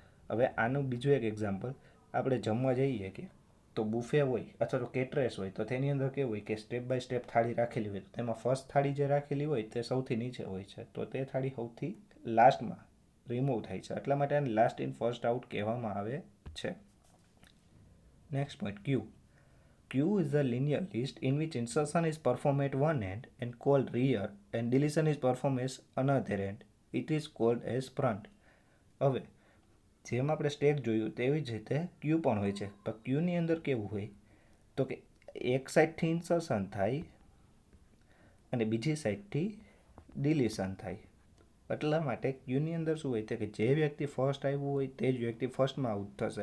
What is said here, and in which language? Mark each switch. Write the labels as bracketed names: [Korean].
[Gujarati] હવે આનું બીજું એક એક્ઝામ્પલ, આપણે જમવા જઈએ કે તો બુફે હોય અથવા તો કેટરેસ હોય તો તેની અંદર કેવું હોય કે સ્ટેપ બાય સ્ટેપ થાળી રાખેલી હોય. તેમાં ફર્સ્ટ થાળી જે રાખેલી હોય તે સૌથી નીચે હોય છે, તો તે થાળી સૌથી લાસ્ટમાં રિમૂવ થાય છે. એટલા માટે આને લાસ્ટ ઇન ફર્સ્ટ આઉટ કહેવામાં આવે છે. [English] Next point queue. Queue is a linear list in which insertion is performed at one end and called rear and deletion is performed as another end. It is called as front. [Gujarati] હવે જેમ આપણે stack જોયું તેવી જ રીતે ક્યુ પણ હોય છે. પણ ક્યુની અંદર કેવું હોય તો કે એક સાઈડથી ઇન્સર્શન થાય અને બીજી સાઈડથી ડિલીશન થાય. એટલા માટે ક્યુની અંદર શું હોય કે જે વ્યક્તિ ફર્સ્ટ આવ્યું હોય તે જ વ્યક્તિ ફર્સ્ટમાં આઉટ થશે.